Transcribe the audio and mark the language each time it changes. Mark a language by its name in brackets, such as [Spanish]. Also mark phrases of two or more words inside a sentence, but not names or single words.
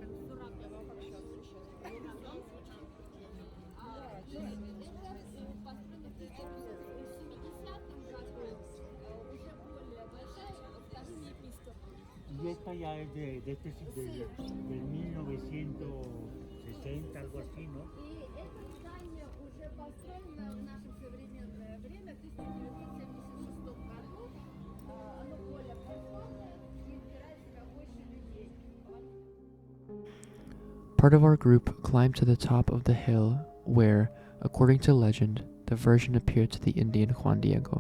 [Spanish] Y esta ya es del 1960, algo así, ¿no? [Russian] И это здание уже построено в наше современное время, в 1976 году. Оно более просторное и вбирает в себя больше людей. [English] Part of our group climbed to the top of the hill where, according to legend, the Virgin appeared to the Indian Juan Diego.